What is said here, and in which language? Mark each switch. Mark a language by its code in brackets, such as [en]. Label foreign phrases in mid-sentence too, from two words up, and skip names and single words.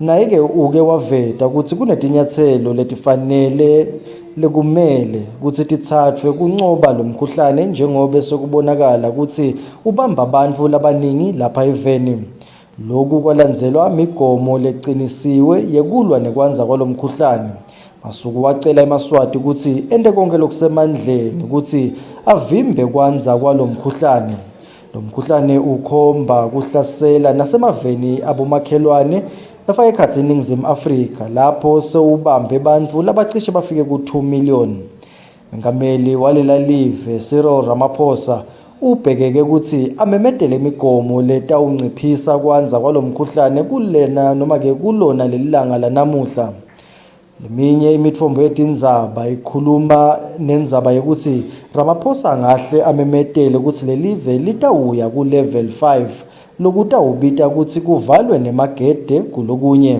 [ss] naye-ke uke waveta ukuthi kunetinyathelo letifanele lekumele ukuthi tithathwe kuncoba lo mkhuhlane njengoba sekubonakala ukuthi ubamba abantu labaningi lapha eveni. Lokhu kwalandzelwa migomo leqinisiwe yekulwa nekwanza kwalo mkhuhlane. Masuku wacela eMaswati ukuthi ende konke lokusemandleni ukuthi avimbe kwanza kwalo mkhuhlane. Lo mkhuhlane ukhomba kuhlasela nasemaveni abomakhelwane lafaka ekhatsi eNingizimu Afrika lapho sewubambe abantu labacishe bafike ku-2 million. Mengameli walela live Cyril Ramaphosa ubhekeke ukuthi amemedele imigomo letawunciphisa kwanza kwalo mkhuhlane kulena noma-ke kulona lelilanga lanamuhla. Leminye imitfombo yetindzaba ikhuluma nendzaba yokuthi Ramaphosa ngahle amemedele ukuthi lelive litawuya ku-level 5 lokutawubita ukuthi kuvalwe nemagede kulokunye.